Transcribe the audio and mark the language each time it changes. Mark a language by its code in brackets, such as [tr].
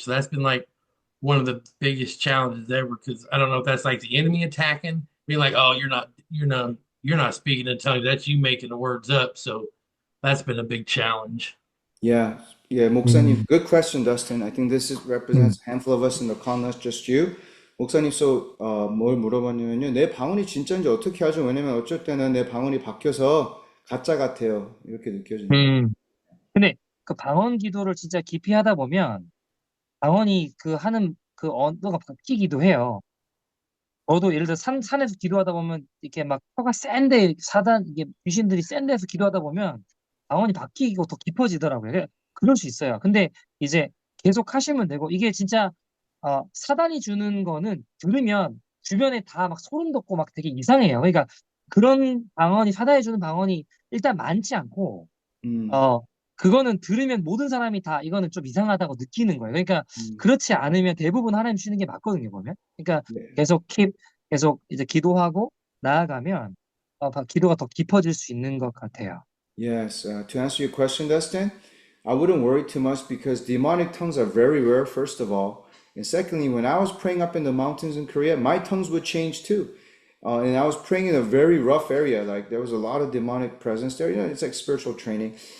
[en] So that's been like one of the biggest challenges ever, because I don't know if that's like the enemy attacking, being like, "Oh, you're not speaking in tongues. That's you making the words up." So that's been a big challenge. Yeah, 목사님, good question, Dustin. I think this represents a handful of us in the call, not just you. [ko] 목사님, 뭘 물어봤냐면요. 내 방언이 진짜인지 어떻게 하죠? 왜냐면 어쩔 때는 내 방언이 바뀌어서 가짜 같아요. 이렇게 느껴집니다. 근데 그 방언 기도를 진짜 깊이 하다 보면 방언이 하는 언어가 바뀌기도 해요. 저도 예를 들어 산에서 기도하다 보면 이렇게 막 혀가 센데 이게 귀신들이 센 데서 기도하다 보면 방언이 바뀌고 더 깊어지더라고요. 그럴 수 있어요. 근데 이제 계속 하시면 되고, 이게 진짜 사단이 주는 거는 들으면 주변에 다 막 소름 돋고 막 되게 이상해요. 그러니까 그런 방언이, 사단이 주는 방언이 일단 많지 않고, 그거는 들으면 모든 사람이 다 이거는 좀 이상하다고 느끼는 거예요. 그러니까 그렇지 않으면 대부분 하나님 주는 게 맞거든요, 보면. 그러니까 계속 이제 기도하고 나아가면 기도가 더 깊어질 수 있는 것 같아요. [en] Yes, to answer your question, Dustin, I wouldn't worry too much because demonic tongues are very rare, first of all. And secondly, when I was praying up in the mountains in Korea, my tongues would change too. And I was praying in a very rough area, like there was a lot of demonic presence there. It's like spiritual training.